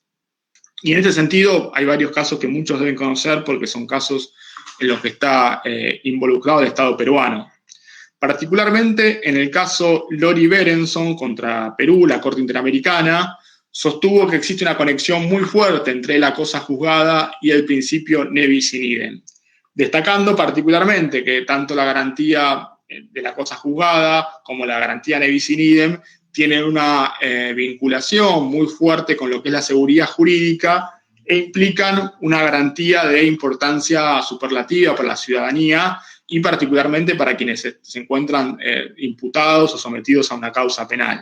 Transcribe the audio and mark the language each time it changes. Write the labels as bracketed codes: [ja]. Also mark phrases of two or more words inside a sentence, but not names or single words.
[es] Y en este sentido, hay varios casos que muchos deben conocer porque son casos en los que está involucrado el Estado peruano. Particularmente en el caso Lori Berenson contra Perú, la Corte Interamericana sostuvo que existe una conexión muy fuerte entre la cosa juzgada y el principio [la] ne bis in idem, [es] destacando particularmente que tanto la garantía de la cosa juzgada como la garantía [la] ne bis in idem [es] tienen una vinculación muy fuerte con lo que es la seguridad jurídica e implican una garantía de importancia superlativa para la ciudadanía y particularmente para quienes se encuentran imputados o sometidos a una causa penal.